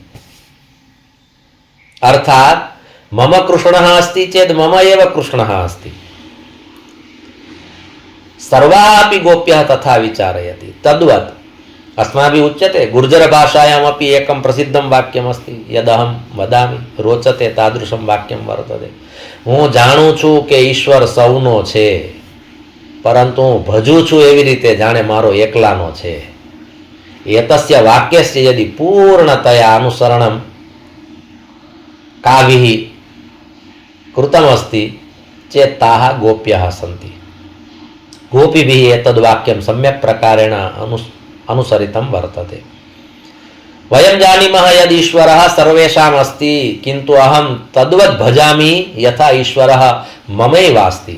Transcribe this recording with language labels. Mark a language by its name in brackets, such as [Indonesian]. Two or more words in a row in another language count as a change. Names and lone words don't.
[Sanskrit] अर्थात मम कृष्णः अस्ति चेत् मम एव कृष्णः अस्ति। सर्वाः अपि गोप्यः तथा विचारयति। तद्वत् अस्माभिः उच्यते गुर्जर भाषायामपि एकं प्रसिद्धं वाक्यमस्ति यदहं वदामि रोचते तादृशं वाक्यं वर्तते। [Gujarati] હું જાણું છું કે ઈશ્વર સૌનો છે પરંતુ હું ભજું છું એવી રીતે જાણે મારો એકલાનો છે। [Sanskrit] एतस्य वाक्यस्य यदि पूर्णतया अनुसरणम કાभिः कृतमस्ति चेत् ताः गोप्यः सन्ति। गोपीभिः एतद्वाक्यं सम्यक् प्रकारेण अनुसरितं वर्तते। वयं जानीमः यद् ईश्वरः सर्वेषाम् अस्ति किन्तु अहं तद्वत् भजामि यथा ईश्वरः ममैव अस्ति।